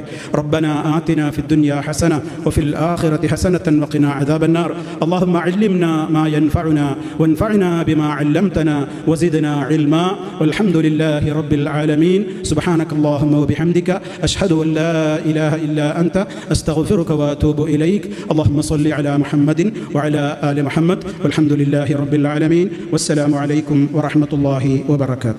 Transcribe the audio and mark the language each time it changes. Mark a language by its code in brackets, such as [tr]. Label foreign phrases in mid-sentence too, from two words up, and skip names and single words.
[ar] ربنا آتنا في الدنيا حسنة وفي الآخرة حسنة وقنا عذاب النار. اللهم علمنا ما ينفعنا وانفعنا بما علمتنا وزدنا علما والحمد لله رب العالمين. سبحانك اللهم وبحمدك أشهد أن لا إله إلا أنت أستغفرك وأتوب إليك. اللهم صل على محمد وعلى آل محمد والحمد لله رب العالمين والسلام عليكم ورحمة الله وبركاته.